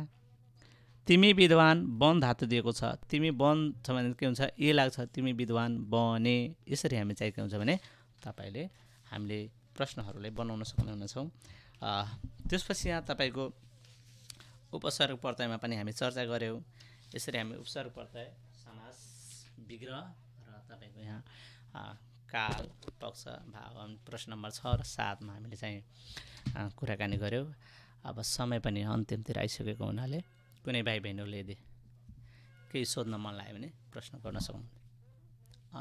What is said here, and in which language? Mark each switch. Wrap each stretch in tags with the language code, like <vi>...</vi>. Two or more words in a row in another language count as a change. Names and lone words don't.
<ne>तिमी विद्वान बन धातु दिएको छ, तिमी बन छ भने के हुन्छ, ए लाग्छ, तिमी विद्वान बने। यसरी हामी चाहिँ के हुन्छ भने तपाईँले हामीले प्रश्नहरूलाई बनाउन सक्नुहुनेछौँ। त्यसपछि यहाँ तपाईँको उपसर्ग प्रत्ययमा पनि हामी चर्चा गऱ्यौँ। यसरी हामी उपसर्ग प्रत्यय, समास, विग्रह र तपाईँको यहाँ काल, पक्ष, भाव प्रश्न नम्बर 6 र 7 मा हामीले चाहिँ कुराकानी गऱ्यौँ। अब समय पनि अन्तिमतिर आइसकेको हुनाले कुनै भाइ बहिनीहरूले यदि केही सोध्न मन लाग्यो भने प्रश्न गर्न सक्नुहुन्छ।</ne>